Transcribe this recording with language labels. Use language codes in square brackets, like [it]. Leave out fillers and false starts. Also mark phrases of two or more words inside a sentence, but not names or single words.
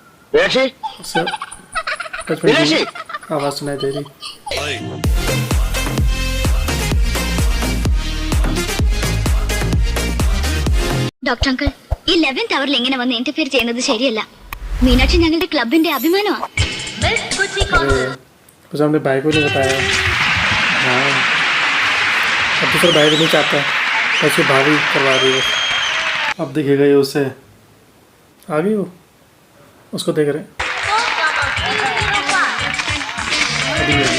[hi] मीनाक्षी मीनाक्षी आवाज सुनाई दे रही। [en] doctor uncle [ml] ഈ 11th അവറിൽ ഇങ്ങനെ വന്ന് ഇന്റർഫിയർ ചെയ്യുന്നത് ശരിയല്ല. മീനാക്ഷി ഞങ്ങളുടെ ക്ലബിന്റെ അഭിമാനമാണ്. [hi] कुछ हमने भाई को नहीं बताया। हाँ अब तो सर भाई भी नहीं चाहता, ऐसे भाभी करवा रही है। अब दिखेगा ये उसे, आ गई वो, उसको देख रहे हैं अभी।